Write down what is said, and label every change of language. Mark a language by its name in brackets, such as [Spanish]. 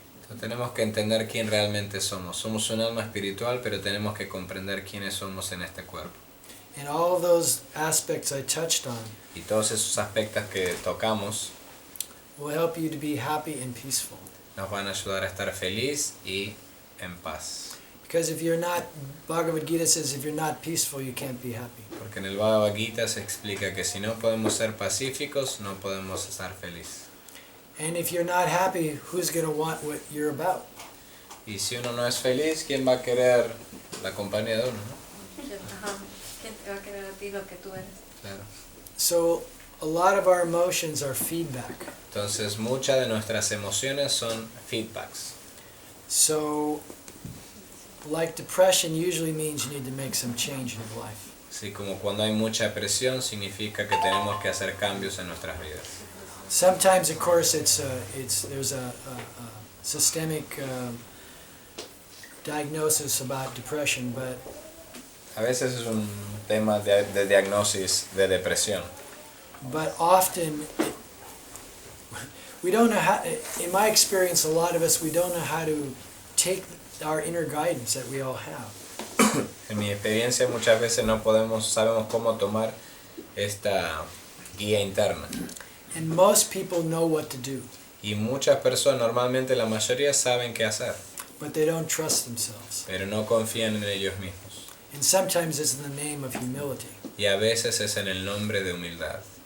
[Spanish] Entonces, tenemos que entender quién realmente somos. Somos un alma espiritual, pero tenemos que comprender quiénes somos en este cuerpo. [English] And all of those aspects I touched on [Spanish] Y todos esos aspectos que tocamos [English] will help you to be happy and peaceful. [Spanish] nos van a ayudar a estar feliz y en paz. [English] Because if you're not, Bhagavad Gita says, if you're not peaceful, you can't be happy. [Spanish] Porque en el Bhagavad Gita se explica que si no podemos ser pacíficos, no podemos estar felices. [English] And if you're not happy, who's going to want what you're about? [Spanish] Y si uno no es feliz, ¿quién va a querer la compañía de uno? ¿No? Ajá. ¿Quién te va a querer a ti lo que tú eres? Claro. [English] So a lot of our emotions are feedback. [Spanish] Entonces, muchas de nuestras emociones son feedbacks. [English] So, like depression usually means you need to make some change in your life. [Spanish] Así como cuando hay mucha presión, significa que tenemos que hacer cambios en nuestras vidas. [English] Sometimes, of course, there's a systemic diagnosis about depression, but [Spanish] A veces es un tema de diagnosis de depresión. [English] often we don't know how. In my experience, a lot of us, we don't know how to take our inner guidance that we all have. [Spanish] En mi experiencia muchas veces no sabemos cómo tomar esta guía interna. [English] And most people know what to do, [Spanish] Y muchas personas, normalmente la mayoría, saben qué hacer, [English] but they don't trust themselves. [Spanish] pero no confían en ellos mismos. [English] And sometimes it's in the name of humility. [Spanish] Y a veces es en el nombre de humildad.